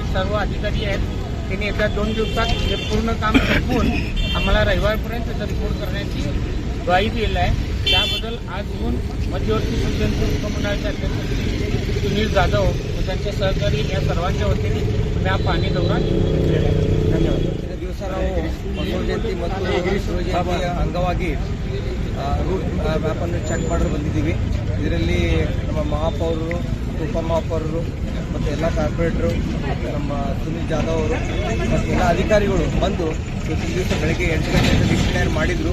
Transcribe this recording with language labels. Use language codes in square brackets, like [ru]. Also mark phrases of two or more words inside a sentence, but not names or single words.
[mr] सर्व अधिकारी आहेत, त्यांनी येत्या 2 दिवसात हे पूर्ण काम संपवून आम्हाला रविवारपर्यंत त्याचा रिपोर्ट करण्याची ग्वाही दिली आहे. त्याबद्दल आज येऊन मध्यवर्ती शिवजयंती उपमंडळाचे अध्यक्ष सुनील जाधव व त्यांचे सहकारी या सर्वांच्या वतीने मी हा पाणी दौरा केलेला आहे. धन्यवाद. [kn] ದಿವಸ ನಾವು ಬಸವ ಜಯಂತಿ ಮತ್ತು ಶಿವಜಯಂತಿಯ ಅಂಗವಾಗಿ [en] route map [kn] ಚೆಕ್ ಮಾಡಲು ಬಂದಿದ್ದೀವಿ. ಇದರಲ್ಲಿ ನಮ್ಮ ಮಹಾಪೌರರು, ಉಪಮಹಾಪೌರರು ಮತ್ತು ಎಲ್ಲ ಕಾರ್ಪೊರೇಟರು ಮತ್ತು ನಮ್ಮ ಸುನೀಲ್ ಜಾಧವ್ ಅವರು ಮತ್ತು ಎಲ್ಲ ಅಧಿಕಾರಿಗಳು ಬಂದು ಇವತ್ತಿನ ದಿವಸ ಬೆಳಗ್ಗೆ 8 ಗಂಟೆಯಿಂದ ವೀಕ್ಷಣೆಯನ್ನು ಮಾಡಿದರು.